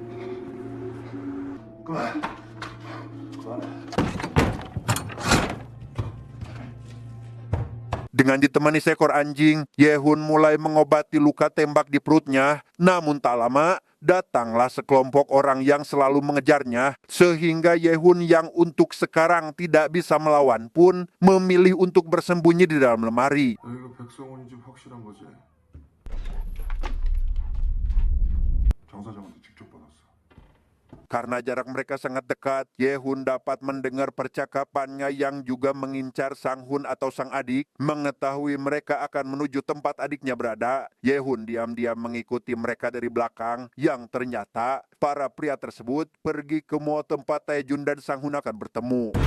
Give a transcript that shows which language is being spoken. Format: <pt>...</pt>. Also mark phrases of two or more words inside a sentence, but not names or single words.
<id>Dengan ditemani seekor anjing, Yehun mulai mengobati luka tembak di perutnya. Namun tak lama, datanglah sekelompok orang yang selalu mengejarnya, sehingga Yehun yang untuk sekarang tidak bisa melawan pun memilih untuk bersembunyi di dalam lemari.</id> <ko>이거 백성원인지 확실한 거지? 장 사장한테 직접 받았어.</ko> <id>Karena jarak mereka sangat dekat, Yehun dapat mendengar percakapannya yang juga mengincar Sang-hun atau sang adik. Mengetahui mereka akan menuju tempat adiknya berada, Yehun diam-diam mengikuti mereka dari belakang, yang ternyata para pria tersebut pergi ke mall tempat Taejun dan Sang-hun akan bertemu.</id>